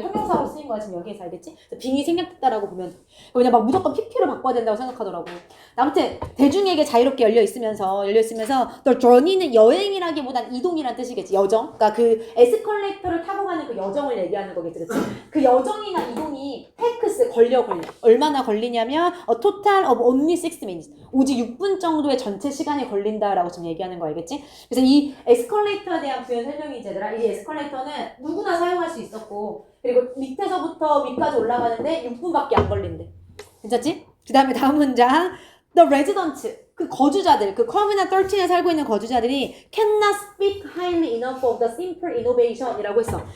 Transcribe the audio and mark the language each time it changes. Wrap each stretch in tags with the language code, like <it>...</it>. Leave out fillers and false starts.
<ko>형용사로 쓰인 거야 지금 여기에서 알겠지? 그래서 being이 생략됐다라고 보면 돼. 그냥 막 무조건 pp로 바꿔야 된다고 생각하더라고. 아무튼 대중에게 자유롭게 열려 있으면서</ko> <en>the journey</en> <ko>는 여행이라기보단 이동이란 뜻이겠지. 여정. 그러니까 그 에스컬레이터를 타고 가는 그 여정을 얘기하는 거겠지. 그치? 그 여정이나 이동이 걸려. 얼마나 걸리냐면</ko> <en>a total of only 6 minutes.</en> <ko>오직 6분 정도의 전체 시간이 걸린다라고 지금 얘기하는 거 알겠지? 그래서 이 에스컬레이터에 대한 부연 설명이 얘들아. 이 에스컬레이터는 누구나 사용할 수 있었고 그리고 밑에서부터 위까지 올라가는데 6분밖에 안 걸린대. 괜찮지? 그 다음에 다음 문장</ko> <en>The residents,</en> <ko>그 거주자들, 그 커뮤나 13에 살고 있는 거주자들이</ko> <en>cannot speak highly enough of the simple innovation</en> <ko>이라고 했어.</ko>